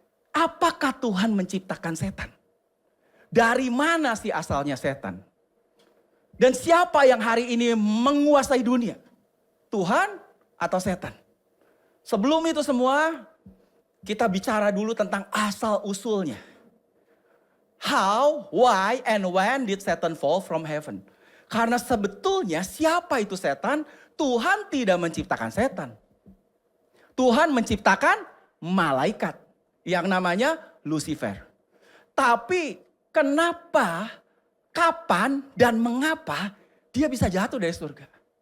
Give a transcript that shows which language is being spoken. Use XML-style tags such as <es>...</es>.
<id>Apakah Tuhan menciptakan setan? Dari mana sih asalnya setan? Dan siapa yang hari ini menguasai dunia? Tuhan atau setan? Sebelum itu semua, kita bicara dulu tentang asal usulnya.</id> <en>How, why, and when did Satan fall from heaven?</en> <id>Karena sebetulnya siapa itu setan? Tuhan tidak menciptakan setan. Tuhan menciptakan malaikat yang namanya Lucifer. Tapi kenapa, kapan, dan mengapa dia bisa jatuh dari surga?</id>